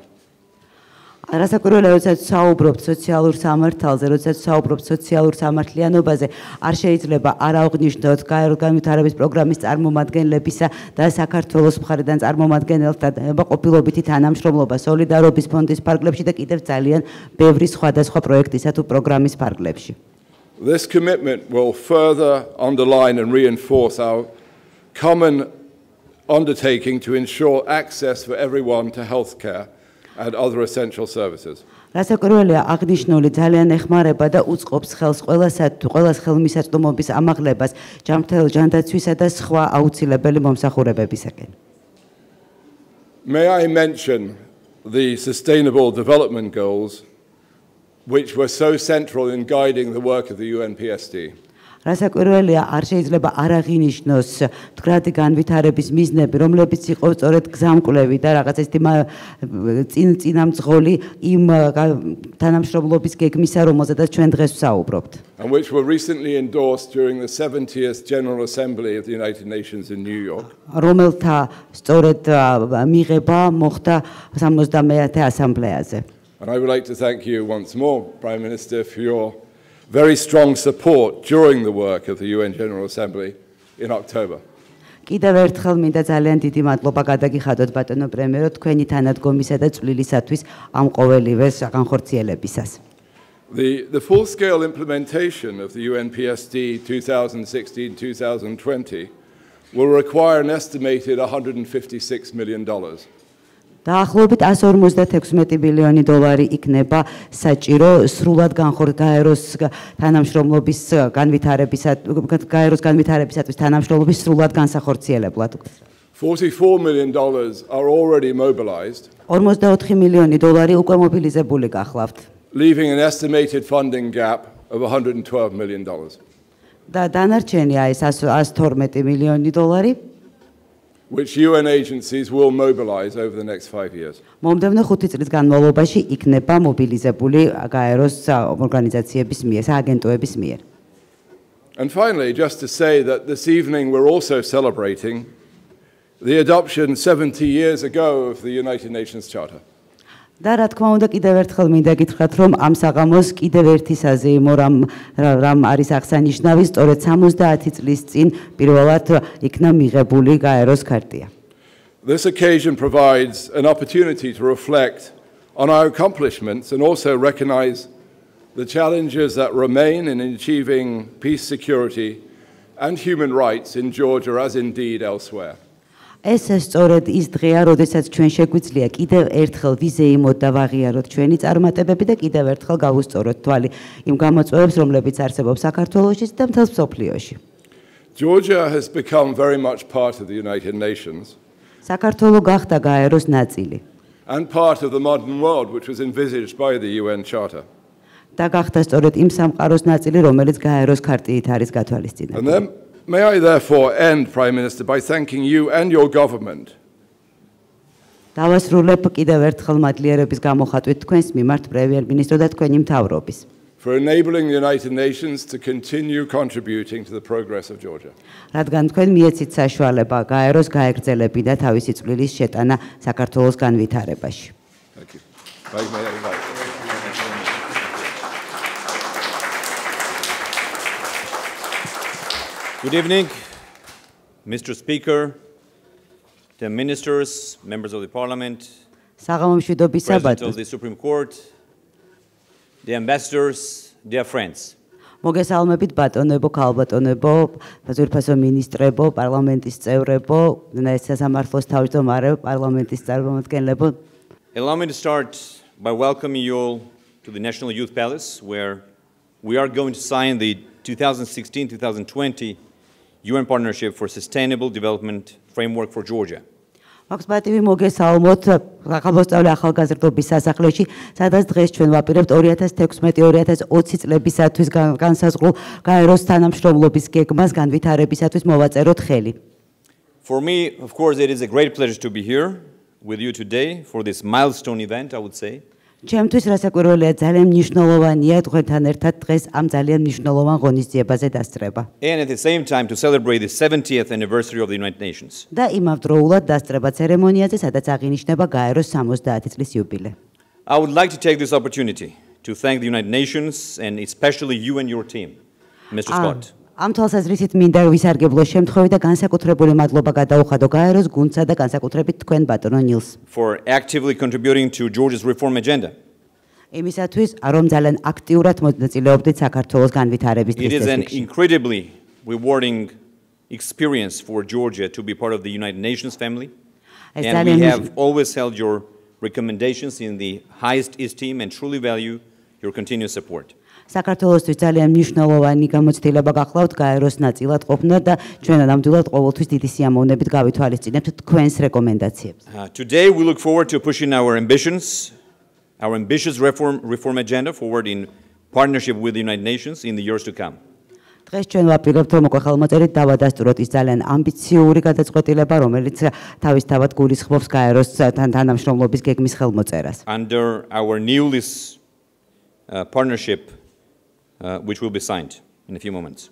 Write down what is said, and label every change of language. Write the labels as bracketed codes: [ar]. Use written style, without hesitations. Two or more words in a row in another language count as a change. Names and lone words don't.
[ka] რასაკვირველია, როდესაც საუბრობთ სოციალურ სამართალზე, როდესაც საუბრობთ სოციალურ სამართლიანობაზე, არ შეიძლება არ აღვნიშნოთ გაეროს განვითარების პროგრამის წარმომადგენლებისა და საქართველოს მხარიდან წარმომადგენელთა ყოფილობითი თანამშრომლობა სოლიდარობის ფონდის ფარგლებში და კიდევ ძალიან ბევრი სხვადასხვა პროექტისა თუ პროგრამის ფარგლებში. [en] This commitment will further underline and reinforce our common undertaking to ensure access for everyone to healthcare and other essential services. [ka] რასაკვირველია, აღნიშნული ძალიან ეხმარება და უწყობს ხელს ყველას ხელმისაწვდომობის ამაღლებას ჯანდაცვისა და სხვა აუცილებელი მომსახურებებისაკენ. [en] May I mention the Sustainable Development Goals, which were so central in guiding the work of the UNPSD. [ka] რასაკვირველია, არ შეიძლება არ აღინიშნოს მდგრადი განვითარების მიზნები, რომლებიც იყო სწორედ გზამკვლევი და რაღაც ესეთი წინამძღოლი იმ თანამშრომლობის გეგმისა, რომელზედაც ჩვენ დღეს ვსაუბრობთ. [en] And which were recently endorsed during the 70th General Assembly of the United Nations in New York. [ka] რომელთა სწორედ მიღება მოხდა 70-ე ასამბლეაზე. [en] And I would like to thank you once more, Prime Minister, for your very strong support during the work of the UN General Assembly in October. [ka] კიდევ ერთხელ მინდა ძალიან დიდი მადლობა გადაგიხადოთ ბატონო პრემიერო თქვენი თანადგომისა და წვლილისათვის ამ ყოველივეს განხორციელებისას. [en] The full-scale implementation of the UNPSD 2016-2020 will require an estimated $156 million. [ka] დაახლოებით 156 მილიონი დოლარი იქნება საჭირო სრულად გაეროს თანამშრომლობის განვითარებისათვის თანამშრომლობის სრულად განსახორციელებლად. [en] $44 million are already mobilized. [ka] 44 მილიონი დოლარი უკვე მობილიზებული გახლავთ. [en] Leaving an estimated funding gap of $112 million. [ka] და დანარჩენია ეს 112 მილიონი დოლარი. [en] Which UN agencies will mobilize over the next 5 years. [ka] მომდევნო 5 წლის განმავლობაში იქნება მობილიზებული გაეროს ორგანიზაციების მიერ, სააგენტოების მიერ. [en] And finally, just to say that this evening we're also celebrating the adoption 70 years ago of the United Nations Charter. [ka] და რა თქმა უნდა კიდევ ერთხელ მინდა გითხრათ, რომ ამ საღამოს კიდევ ერთი საზეიმო რამ არის აღსანიშნავი, სწორედ 70 წლის წინ პირველად იქნა მიღებული გაეროს ქარტია. [en] This occasion provides an opportunity to reflect on our accomplishments and also recognize the challenges that remain in achieving peace, security and human rights in Georgia as indeed elsewhere. [ka] ეს სწორედ ის დღეა, როდესაც ჩვენ შეგვიძლია კიდევ ერთხელ ვიზეიმოთ და ვაღიაროთ ჩვენი წარმატებები და კიდევ ერთხელ გავუსწოროთ თვალი იმ გამოწვევებს, რომლებიც არსებობს საქართველოში და მთელ მსოფლიოში. [en] Georgia has become very much part of the United Nations. [ka] საქართველო გახდა გაეროს ნაწილი. [en] And part of the modern world which was envisaged by the UN Charter. [ka] და გახდა სწორედ იმ სამყაროს ნაწილი, რომელიც გაეროს ქარტიით არის გათვალისწინებული. [en] And then may I therefore end, Prime Minister, by thanking you and your government. [ka] დავასრულებ კიდევ ერთხელ მადლიერების გამოხატვით თქვენს მიმართ პრემიერ-მინისტრო და თქვენი მთავრობის. [en] For enabling the United Nations to continue contributing to the progress of Georgia. [ka] რადგან თქვენ მიეცით საშუალება გაეროს გაეგრძელები და თავისი წვლილის შეტანა საქართველოს განვითარებაში. [en] Thank you. May I invite you. Good evening, Mr. Speaker, the ministers, members of the Parliament, President of the Supreme Court, the ambassadors, dear friends. [ka] მოგესალმებით ბატონებო, ქალბატონებო, ძვირფასო მინისტრებო, პარლამენტის წევრებო, სასამართლოს თავმჯდომარეო, პარლამენტის წარმომადგენლებო. [en] Allow me to start by welcoming you all to the National Youth Palace, where we are going to sign the 2016-2020 UN Partnership for Sustainable Development Framework for Georgia. [ka] მაქვს პატივი მოგესალმოთ ახალგაზრდული ახალგაზრდობის სასახლეში, სადაც დღეს ჩვენ ვაპირებთ 2016-2020 წლებისათვის განსაზღვრულ გაეროს თანამშრომლობის გეგმას განვითარებისათვის მოვაწეროთ ხელი. [en] For me, of course, it is a great pleasure to be here with you today for this milestone event, I would say. [ka] ჩემთვის რასაკვირველია ძალიან მნიშვნელოვანია თქვენთან ერთად დღეს ამ ძალიან მნიშვნელოვან ღონისძიებაზე დასწრება. [en] And at the same time to celebrate the 70th anniversary of the United Nations. [ka] და იმავდროულად დასწრება ცერემონიაზე, სადაც აღინიშნება გაეროს 70 წლის იუბილე. [en] I would like to take this opportunity to thank the United Nations and especially you and your team, Mr. Scott. [ka] ამ თვალსაზრისით მინდა ვისარგებლო შემთხვევით და განსაკუთრებული მადლობა გადაუხადო გაეროს გუნდსა და განსაკუთრებით თქვენ ბატონო ნილს. [en] For actively contributing to Georgia's reform agenda. [ka] იმისათვის, რომ ძალიან აქტიურად მონაწილეობდით საქართველოს განვითარების [en] It is an [ka] წესრიგში. [en] incredibly rewarding experience for Georgia to be part of the United Nations family. And we have always held your recommendations in the highest esteem and truly value your continuous support. [ka] საქართველოსთვის ძალიან მნიშვნელოვანი გამოცდილება გახლავთ გაეროს ნაწილად ყოფნა და ჩვენ ნამდვილად ყოველთვის დიდი სიამოვნებით გავითვალისწინებთ თქვენს რეკომენდაციებს. [en] Today we look forward to pushing our ambitious reform agenda forward in partnership with the United Nations in the years to come. [ka] დღეს ჩვენ ვაპირებთ რომ უკვე ხელმოწერით დავადასტუროთ ის ძალიან ამბიციური გადაწყვეტილება, რომელიც თავისთავად გულისხმობს გაეროს თანამშრომლობის გეგმის ხელმოწერას. [en] Under our new partnership which will be signed in a few moments.